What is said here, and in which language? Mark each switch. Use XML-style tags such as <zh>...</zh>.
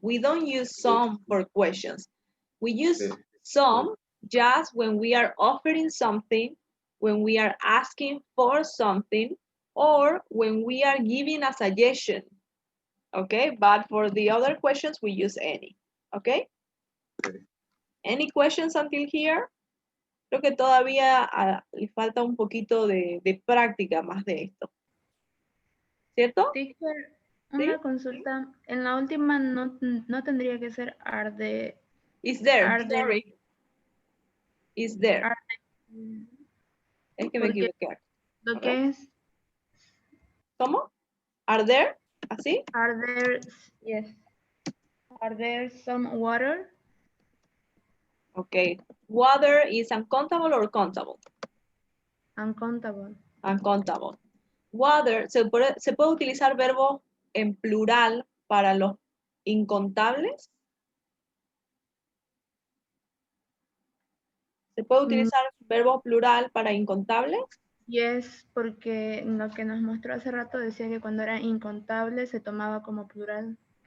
<en>We don't use some for questions. We use some just when we are offering something, when we are asking for something, or when we are giving a suggestion. Okay, but for the other questions, we use any. Okay? Any questions until here?</en> <es>Creo que todavía le falta un poquito de práctica más de esto. ¿Cierto? Teacher, una consulta. En la última no tendría que ser</es> <en>are the. Is there, Are there. sorry. Is there. Are</en> <es>Es que me porque equivoqué. lo que es. ¿Cómo?</es> <en>Are there?</en> <es>¿Así?</es> <en>Are there, yes. Are there some water? Okay. Water is uncountable or countable? Uncountable. Uncountable.</en> <es>Water, ¿se puede utilizar verbo en plural para los incontables? ¿Se puede utilizar verbo plural para incontables? Yes, porque lo que nos mostró hace rato decía que cuando era incontable se tomaba como plural.</es>